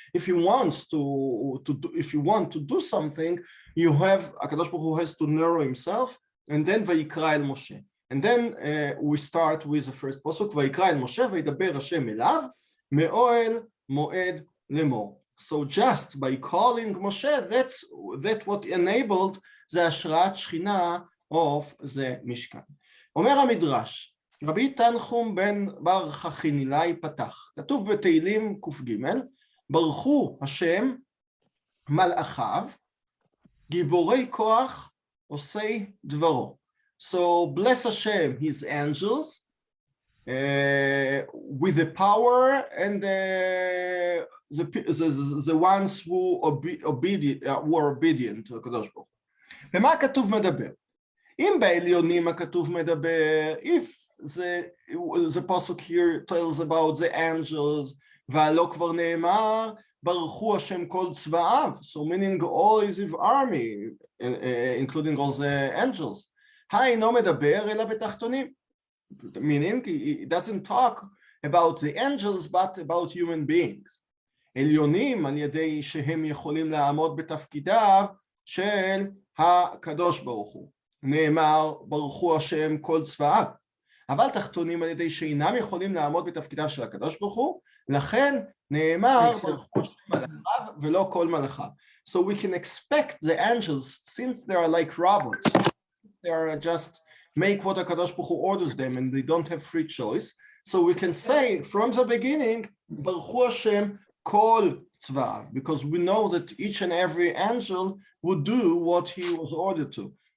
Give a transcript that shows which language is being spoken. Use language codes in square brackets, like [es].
[en] If you want to do something, you have HaKadosh Baruch Hu has to narrow himself, and then Vayikra el Moshe. And then we start with the first pasuk, [he] Vayikra el Moshe, Vayidaber Hashem elav, me'oel moed lemor. [en] So just by calling Moshe, that's what enabled the Hashrat Shechina of the Mishkan. [he] אומר המדרש, רבי תנחום בן בר חכינילאי פתח, כתוב בתהילים ק"ג, ברכו השם מלאכיו, גיבורי כוח עושי דברו. [en] So bless Hashem, his angels, with the power, and the ones who were obedient to הקדוש ברוך הוא. [he] ומה הכתוב מדבר? אם בעליונים הכתוב מדבר, [en] if the pasuk here tells about the angels, [he] והלא כבר נאמר, ברכו השם כל צבאיו, [en] so meaning all his army, including all the angels. [he] אינו מדבר אלא בתחתונים. [en] Meaning, it doesn't talk about the angels, but about human beings. [he] עליונים על ידי שהם יכולים לעמוד בתפקידיו של הקדוש ברוך הוא. נאמר, ברכו השם כל צבאיו. אבל תחתונים על ידי שאינם יכולים לעמוד בתפקידיו של הקדוש ברוך הוא, לכן נאמר, ברכו השם מלאכיו ולא כל מלאכיו. [en] So we can expect the angels, since they are like robots, they are just make what HaKadosh Baruch Hu orders them, and they don't have free choice. So we can say from the beginning, Baruch Hashem kol tzva'av, because we know that each and every angel would do what he was ordered to.